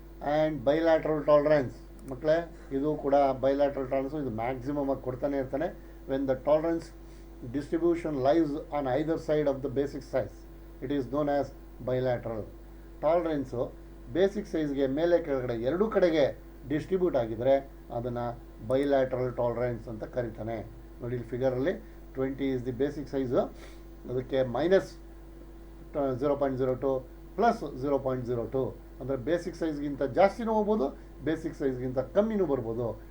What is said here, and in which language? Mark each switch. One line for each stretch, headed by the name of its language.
Kannada: And bilateral tolerance ಮಕ್ಕಳೇ, ಇದು ಕೂಡ ಬೈಲ್ಯಾಟ್ರಲ್ ಟಾಲರೆನ್ಸು ಇದು ಮ್ಯಾಕ್ಸಿಮಮ್ ಆಗಿ ಕೊಡ್ತಾನೆ ಇರ್ತಾನೆ.
English: When the tolerance distribution lies on either side of the basic size, it is known as bilateral.
Kannada: Tolerance basic ಸೈಜ್ಗೆ ಮೇಲೆ ಕೆಳಗಡೆ ಎರಡೂ ಕಡೆಗೆ ಡಿಸ್ಟ್ರಿಬ್ಯೂಟ್ ಆಗಿದರೆ ಅದನ್ನು ಬೈಲ್ಯಾಟ್ರಲ್ ಟಾಲರೆನ್ಸ್ ಅಂತ ಕರೀತಾನೆ. ನೋಡಿ ಇಲ್ಲಿ ಫಿಗರಲ್ಲಿ
English: 20 is the basic size,
Kannada: ಅದಕ್ಕೆ -0.02 ಪ್ಲಸ್ 0.02 ಅಂದರೆ ಬೇಸಿಕ್ ಸೈಜ್ಗಿಂತ ಜಾಸ್ತಿನೂ ಹೋಗ್ಬೋದು, ಬೇಸಿಕ್ ಸೈಜ್ಗಿಂತ ಕಮ್ಮಿನೂ ಬರ್ಬೋದು.